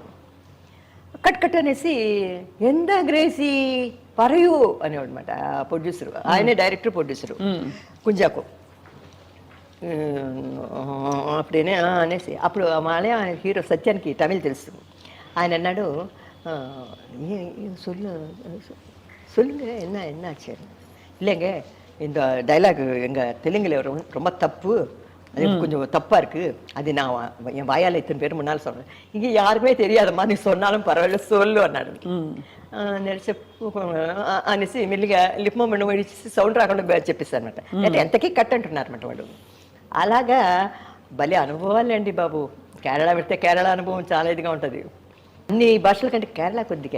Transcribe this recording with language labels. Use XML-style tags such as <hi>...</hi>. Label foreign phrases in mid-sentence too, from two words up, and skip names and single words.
<te>కట్ అనేసి</te> <ml>എന്ത ഗ്രേസി പറയു</ml> <te>అనేవాడు అనమాట ప్రొడ్యూసరు, ఆయనే డైరెక్టర్ ప్రొడ్యూసరు కుంజాకు. అప్పుడేనే అనేసి అప్పుడు మలయాళ హీరో సత్యానికి తమిళ్ తెలుసు. ఆయన అన్నాడు,</te> <ta>சொல்லுங்க என்ன ஆச்சு இல்லைங்க இந்த டைலாக் எங்கள் தெலுங்குல ரொம்ப தப்பு, அது கொஞ்சம் தப்பாக இருக்குது, அது நான் என் வாயால் இத்தனை பேர் முன்னால் சொல்கிறேன், இங்கே யாருமே தெரியாதம்மா நீ சொன்னாலும் பரவாயில்ல சொல்லு అన్నాడు.</ta> <te>నడిచే అనేసి మెల్లిగా లిప్ మూమెంట్ ఇచ్చి సౌండ్ రాకుండా చెప్పేస్తాను అనమాట. అంటే ఎంతకీ కట్ అంటున్నారు అనమాట వాళ్ళు. అలాగా భలే అనుభవాలు అండి బాబు. కేరళ పెడితే కేరళ అనుభవం చాలా ఇదిగా ఉంటుంది. అన్ని భాషల కంటే కేరళ కొద్దిగా</te>